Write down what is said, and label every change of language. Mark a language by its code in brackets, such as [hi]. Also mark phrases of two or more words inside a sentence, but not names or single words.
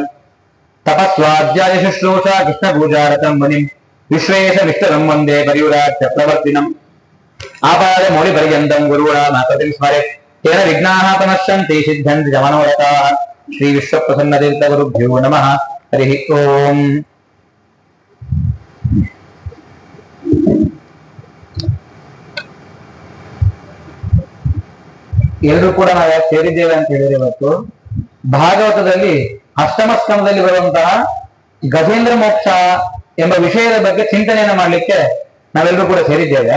[sa] तपस्वाध्याय शुश्रूषा कृष्णपूजारतं मुनिं विश्वेश विष्टरं वन्दे परिव्राट्य प्रवर्तिनम्। आपादमौलिपर्यन्तं गुरूणामाकृतिं स्मरेत् तेन विघ्नाः प्रणश्यन्ति सिद्ध्यन्ति च मनोरथाः। श्रीविश्वप्रसन्नतीर्थगुरुभ्यो नमः। हरिः ओम्। [kn] ಎಲ್ಲರೂ ಕೂಡ ನಾವು ಯಾಕೆ ಸೇರಿದ್ದೇವೆ ಅಂತ ಹೇಳಿದ್ರೆ ಇವತ್ತು ಭಾಗವತದಲ್ಲಿ ಅಷ್ಟಮ ಸ್ಕಂದದಲ್ಲಿ ಬರುವಂತಹ ಗಜೇಂದ್ರ ಮೋಕ್ಷ ಎಂಬ ವಿಷಯದ ಬಗ್ಗೆ ಚಿಂತನೆಯನ್ನು ಮಾಡಲಿಕ್ಕೆ ನಾವೆಲ್ಲರೂ ಕೂಡ ಸೇರಿದ್ದೇವೆ.